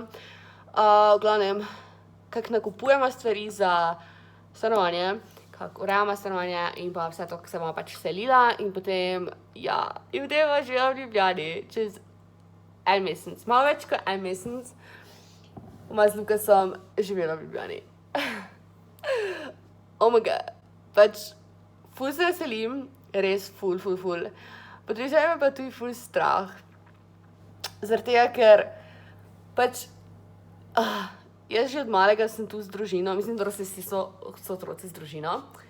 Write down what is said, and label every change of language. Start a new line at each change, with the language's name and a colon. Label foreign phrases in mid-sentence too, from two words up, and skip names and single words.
Slovenian: V glavnem, kak nakupujemo stvari za stanovanje, kak urejamo stanovanje in pa vse to, ko se bomo pač selila in potem, ja, in potem bomo živela v Ljubljani čez en mesec, malo več kot en mesec, bomo z Lukasom živela v Ljubljani.
English: Oh my god,
Slovenian: pač ful se veselim, res ful. Pa tudi me pa tudi ful strah. Zaradi tega, ker pač jaz že od malega sem tu z družino, mislim, da vsi so otroci z družino.